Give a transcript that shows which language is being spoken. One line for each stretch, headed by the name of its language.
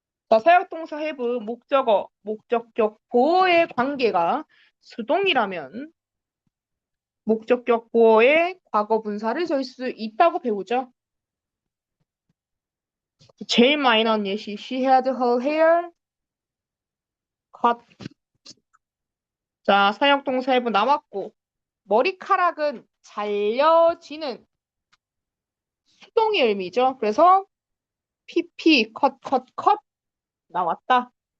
Korean: 자, 사역동사 해부 목적어, 목적격 보어의 관계가 수동이라면 목적격 보어의 과거 분사를 줄 수 있다고 배우죠. 제일 많이 나온 예시
English: She had her hair cut.
Korean: 자, 사역동사 해부 남았고 머리카락은 잘려지는 수동의 의미죠. 그래서 PP 컷 나왔다.